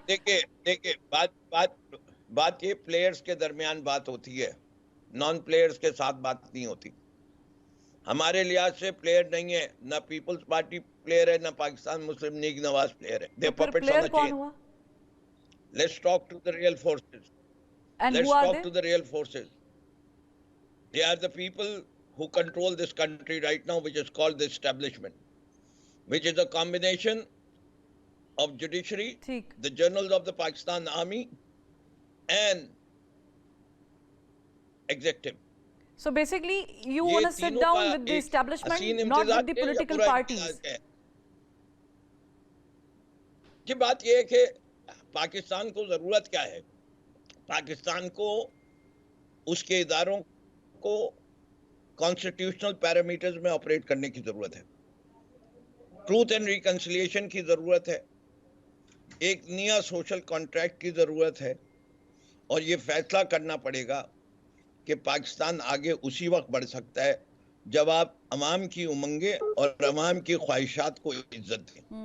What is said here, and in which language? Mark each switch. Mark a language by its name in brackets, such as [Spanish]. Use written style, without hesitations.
[Hindi] देखिए बात ये प्लेयर्स के दरमियान बात होती है, नॉन प्लेयर्स के साथ बात नहीं होती। हमारे लिहाज से प्लेयर नहीं है, ना पीपल्स पार्टी प्लेयर है, ना पाकिस्तान मुस्लिम लीग नवाज प्लेयर है। [English] They puppets on the chain. Let's talk to the real forces, let's talk to the real forces. They are the people who control this country right now, which is called the establishment, which is a combination of judiciary, the journals of the Pakistan Army, and executive. So basically, you want to sit down with the establishment, not with the political parties. [Hindi] ये बात ये है कि पाकिस्तान को जरूरत क्या है? पाकिस्तान को उसके इदारों को कॉन्स्टिट्यूशनल पैरामीटर्स में ऑपरेट करने की जरूरत है, ट्रूथ एंड रिकंसिलिएशन की जरूरत है, एक नया सोशल कॉन्ट्रैक्ट की जरूरत है, और ये फैसला करना पड़ेगा कि पाकिस्तान आगे उसी वक्त बढ़ सकता है जब आप अवाम की उमंगे और अवाम की ख्वाहिशात को इज्जत दें।